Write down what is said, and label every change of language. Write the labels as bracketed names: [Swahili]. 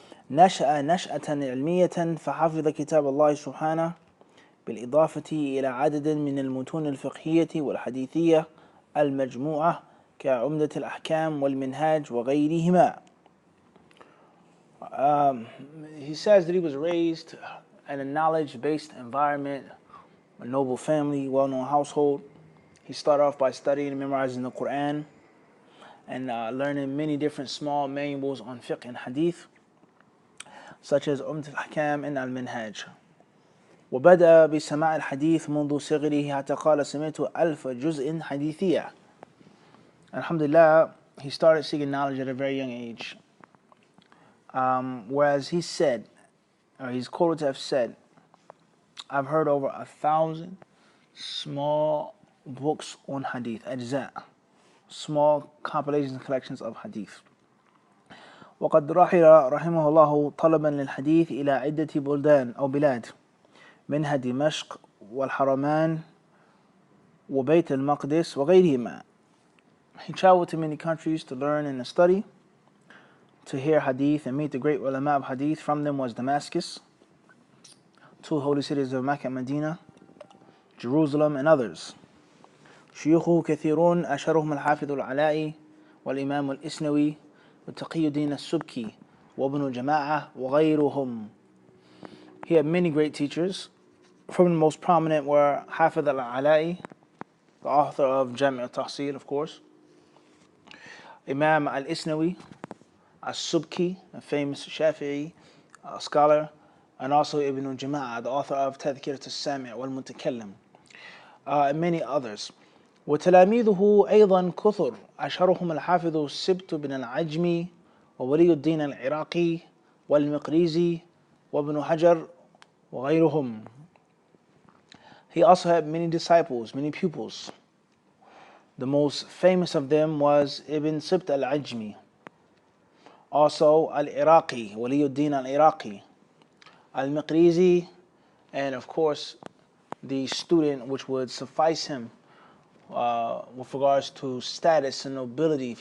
[Arabic] نشأ نشأة علمية فحفظ كتاب الله سبحانه بالإضافة إلى عدد من المتون الفقهية والحديثية المجموعة كعمدة الأحكام والمنهاج وغيرهما. [English] He says that he was raised in a knowledge-based environment, a noble family, well-known household. He started off by studying and memorizing the Quran and learning many different small manuals on fiqh and hadith, such as عمدة الأحكام and al-minhaj. [Arabic] وبدأ بسماع الحديث منذ صغره حتى قال سمعت 1000 جزء حديثية. [English] Alhamdulillah, he started seeking knowledge at a very young age. Whereas he said, or he's quoted to have said, I've heard over 1,000 small books on hadith, ajza, small compilations and collections of hadith. [Arabic] وقد رحل رحمه الله طلبا للحديث إلى عدة بلدان أو بلاد منها دمشق والحرمان وبيت المقدس وغيرهما. [English] He traveled to many countries to learn and to study, to hear hadith and meet the great ulama of hadith. From them was Damascus, two holy cities of Mecca and Medina, Jerusalem, and others. [Arabic] شيوخه كثيرون أشهرهم الحافظ العلائي والإمام الإسنوي وتقي الدين السبكي وابن جماعة وغيرهم. [English] He had many great teachers. From the most prominent were Hafiz al-Ala'i, the author of Jami' al-Tahsil, of course, Imam al-Isnawi, al-Subki, a famous Shafi'i scholar, and also Ibn Jama'ah, the author of Tadhkirah al-Sami' wal-Mutakallim, and many others. [Arabic] وتلاميذه أيضا كثر أشهرهم الحافظ السبت بن العجمي وولي الدين العراقي والمقريزي وابن حجر وغيرهم. [English] He also had many disciples, many pupils. The most famous of them was Ibn Sibt al-Ajmi, also al-Iraqi, Waliyuddin al-Iraqi, al-Miqrizi, and of course the student which would suffice him with regards to status and nobility.